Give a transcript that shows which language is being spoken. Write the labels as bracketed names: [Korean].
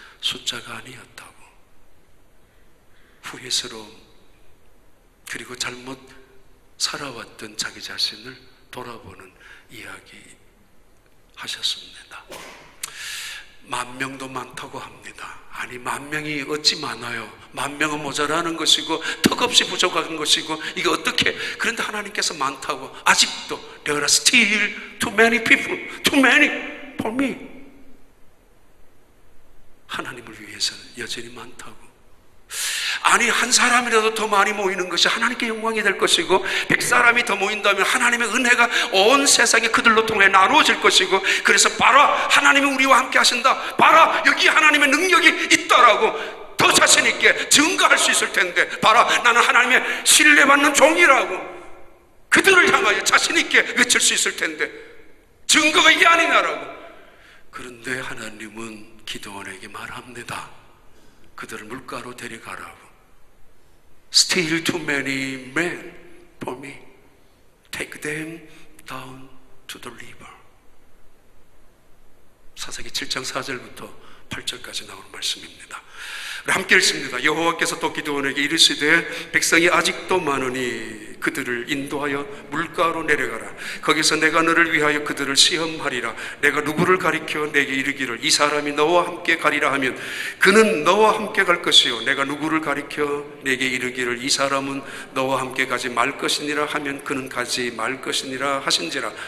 [Korean] 숫자가 아니었다고. 후회스러움, 그리고 잘못 살아왔던 자기 자신을 돌아보는 이야기 하셨습니다. 10,000명도 많다고 합니다. 아니, 10,000명이 어찌 많아요? 10,000명은 모자라는 것이고 턱없이 부족한 것이고 이게 어떻게, 그런데 하나님께서 많다고. 아직도 [English] There are still too many people, too many for me. [Korean] 하나님을 위해서는 여전히 많다고. 아니, 한 사람이라도 더 많이 모이는 것이 하나님께 영광이 될 것이고 100사람이 더 모인다면 하나님의 은혜가 온 세상에 그들로 통해 나누어질 것이고, 그래서 봐라, 하나님이 우리와 함께 하신다, 봐라, 여기 하나님의 능력이 있다라고 더 자신 있게 증거할 수 있을 텐데, 봐라, 나는 하나님의 신뢰받는 종이라고 그들을 향하여 자신 있게 외칠 수 있을 텐데 증거가 이게 아니냐라고. 그런데 하나님은 기드온에게 말합니다. 그들을 물가로 데려가라고. [English] Still too many men for me. Take them down to the river. [Korean] 사사기 7장 4절부터 8절까지 나오는 말씀입니다. 함께 읽습니다. 여호와께서 또 기드온에게 이르시되 백성이 아직도 많으니 그들을 인도하여 물가로 내려가라. 거기서 내가 너를 위하여 그들을 시험하리라. 내가 누구를 가리켜 내게 이르기를 이 사람이 너와 함께 가리라 하면 그는 너와 함께 갈 것이요, 내가 누구를 가리켜 내게 이르기를 이 사람은 너와 함께 가지 말 것이니라 하면 그는 가지 말 것이니라 하신지라.